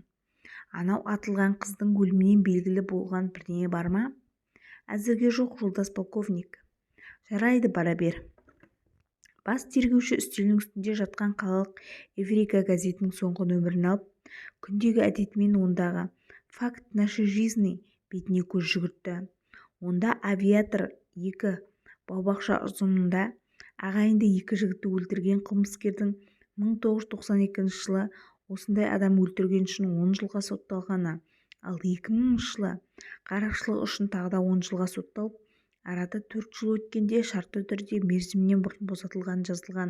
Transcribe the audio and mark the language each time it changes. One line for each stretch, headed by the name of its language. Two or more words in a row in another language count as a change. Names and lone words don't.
Kazakh: Анау атылған қыздың өлімінен белгілі болған бірдеңе бар ма?» «Әзірге жоқ, жолдас полковник». «Жарайды, бара бер». Бас тергеуші үстелінің үстінде жатқан қалалық Эврика газетінің соңғы нөмірін алып, күндегі әдетімен ондағы «Факт нашей жизни» бетіне көз жүгіртті. Онда авиатор 2 бау-бақша ұжымында ағайынды 2 жігітті өлтірген қылмыскердің 1992 жылы осындай адам өлтірген үшін 10 жылға сотталғаны, ал 2000 жылы қарақшылық үшін тағы да 10 жылға сотталып, арада 4 жыл өткенде шартты түрде мерзімінен бұрын босатылған жазылған.